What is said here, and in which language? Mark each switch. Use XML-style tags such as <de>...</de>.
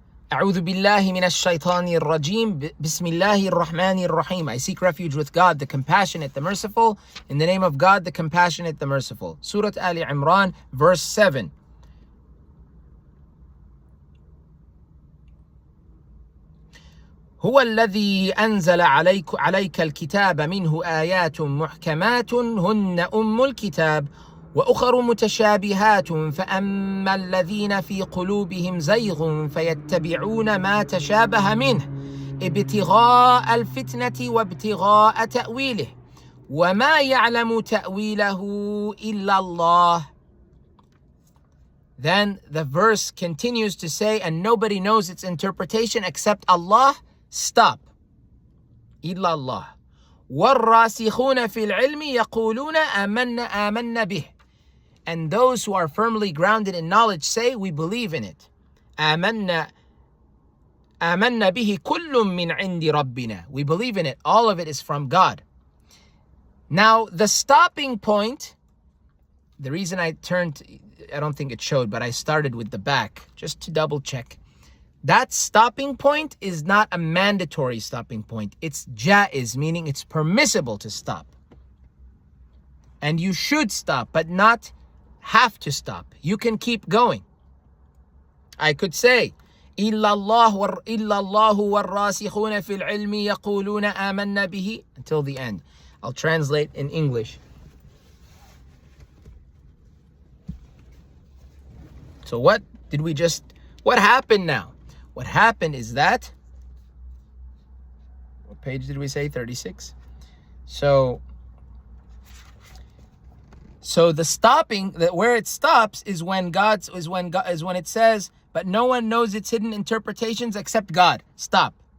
<ar>أعوذ بالله من الشيطان الرجيم بسم الله الرحمن الرحيم.</ar> <en>I seek refuge with God, the compassionate, the merciful. In the name of God, the compassionate, the merciful. Surah Ali Imran, verse 7.</en> <ar>هو الذي أنزل عليك الكتاب منه آيات محكمات هن أم الكتاب وأخر متشابهات فأما الذين في قلوبهم زيغ فيتبعون ما تشابه منه ابتغاء الفتنة وابتغاء تأويله وما يعلم تأويله إلا الله.</ar> <en>Then the verse continues to say, and nobody knows its interpretation except Allah. Stop.</en> <ar>إلا الله. والراسخون في العلم يقولون آمنا به.</ar> <en>And those who are firmly grounded in knowledge say, we believe in it.</en> <ar>آمنا به كل من عند ربنا.</ar> <en>We believe in it. All of it is from God. Now, the stopping point, the reason I don't think it showed, but I started with the back, just to double check. That stopping point is not a mandatory stopping point. It's jaiz, meaning it's permissible to stop. And you should stop, but not have to stop. You can keep going. I could say,</en> <ar>إِلَّا اللَّهُ وَالرَّاسِخُونَ فِي الْعِلْمِ يَقُولُونَ آمَنَّا بِهِ</ar> <en>until the end. I'll translate in English. So what happened now? What happened is that, what page did we say? 36. So the stopping, that where it stops is when it says, but no one knows its hidden interpretations except God. Stop.</en>